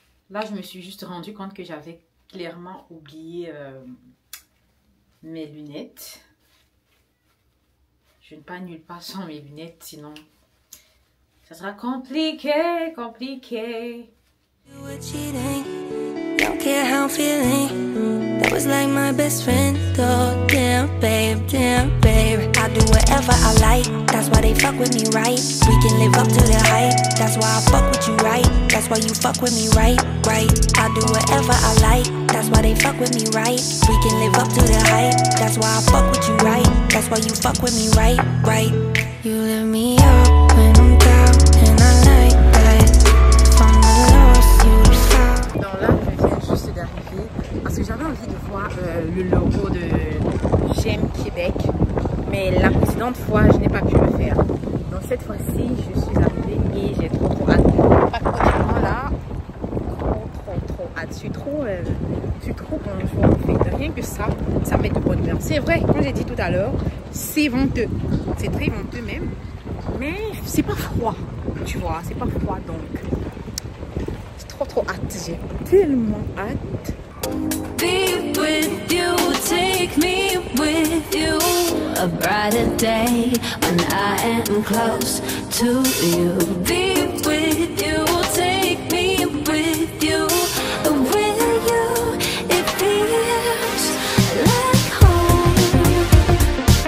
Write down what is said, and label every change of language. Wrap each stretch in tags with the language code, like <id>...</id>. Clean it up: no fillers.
<fr>Là, je me suis juste rendu compte que j'avais clairement oublié mes lunettes. Je ne pars nulle part sans mes lunettes, sinon ça sera compliqué.</fr> <en>Don't care how I'm feeling. That was like my best friend. Oh, damn, babe, I do whatever I like. That's why they fuck with me, right? We can live up to the hype. That's why I fuck with you, right? That's why you fuck with me, right? I do whatever I like. That's why they fuck with me, right? We can live up to the hype. That's why I fuck with you, right? That's why you fuck with me, right? You lift me up when I'm down, and I like that. From the lost, you the fall.</en> <fr>Donc là, je viens juste d'arriver parce que j'avais envie de voir le logo de J'aime Québec, mais la précédente fois, je n'ai pas pu le faire. Donc cette fois-ci, je suis arrivée et j'ai trop hâte. Honnêtement là, trop hâte. Je suis trop bonjour en fait. Rien que ça met de bonne humeur. C'est vrai, comme j'ai dit tout à l'heure, c'est venteux. C'est très venteux même. Mais c'est pas froid, tu vois, c'est pas froid donc. J'ai trop hâte, j'ai tellement hâte.</fr> <en>Be with you, take me with you. A brighter day when I am close to you. Be with you, take me with you. With you, it feels like home.</en>